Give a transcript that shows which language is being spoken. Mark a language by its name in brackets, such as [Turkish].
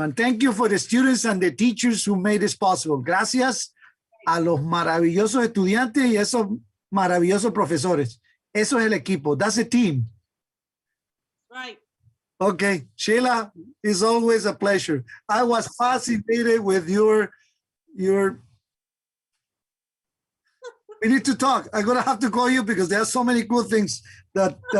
[English] And thank you for the students and the teachers who made this possible. [Spanish] Gracias a los maravillosos estudiantes y esos maravillosos profesores. Eso es el equipo. [English] That's a team. Right. Okay, Sheila, it's always a pleasure. I was fascinated with your. We need to talk. I'm gonna have to call you because there are so many cool things that.